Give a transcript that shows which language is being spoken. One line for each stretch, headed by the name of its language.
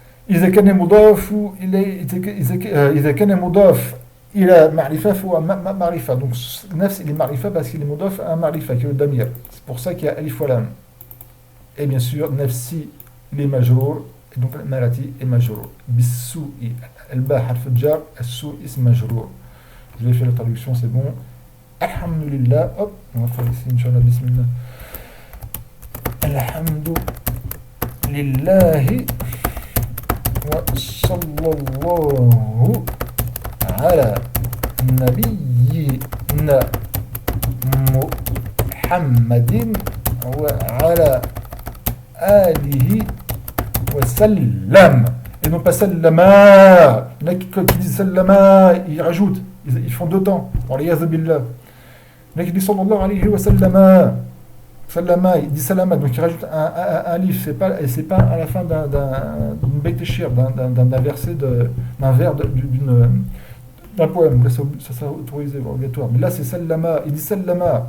Arabic: إذا كان مضاف إليه إذا كان مضاف إلى معرفة فهو معرفة.
French: Donc nafs il est معرفة parce qu'il est mudaf à معرفة qui est le damir. C'est pour ça qu'il y a alif wa lam. Et bien sûr nafsi il est majrour et donc marati est majrour.
Arabic: Bis-su'i al-ba harf jar, as-su' ism majrour.
French: Je vais faire la traduction, c'est bon. Alhamdulillah. Hop, on va faire ici Inch'Allah bismillah.
Arabic: Alhamdulillahi wa sallallahu على نبينا محمد وعلى آله وسلم.
French: Et non pas sallama. Il y en a qui disent sallama, ils rajoutent, ils font deux temps. Waliyadhu billah. Il y en a qui disent sallallahu alayhi wa sallama. Sallama, il dit salama, donc il rajoute un livre. C'est pas à la fin d'un beit shir, d'un verset, d'un vers d'un poème. Là, ça sera autorisé, obligatoire. Mais là, c'est sallama. Il dit sallama.